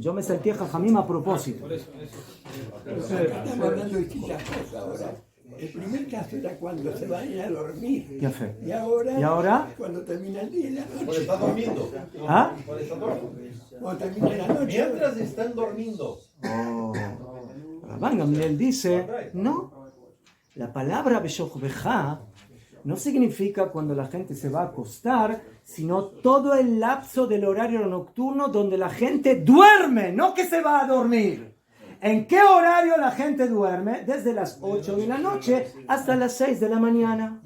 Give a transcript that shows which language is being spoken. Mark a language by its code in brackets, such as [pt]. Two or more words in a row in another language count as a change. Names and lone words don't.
[es] Yo me salté Jajamim a propósito. Estamos hablando de distintas cosas ahora. El primer caso era cuando se vayan a dormir. Ya fe. Y ahora, ¿Y ahora? cuando termina el día y la noche. Está durmiendo. ¿Ah? Cuando termina la noche. Mientras están durmiendo. Oh. Rabban Gamliel dice, no. La palabra Beshochbeja no significa cuando la gente se va a acostar, sino todo el lapso del horario nocturno donde la gente duerme, no que se va a dormir. ¿En qué horario la gente duerme? Desde las 8 de la noche hasta las 6 de la mañana.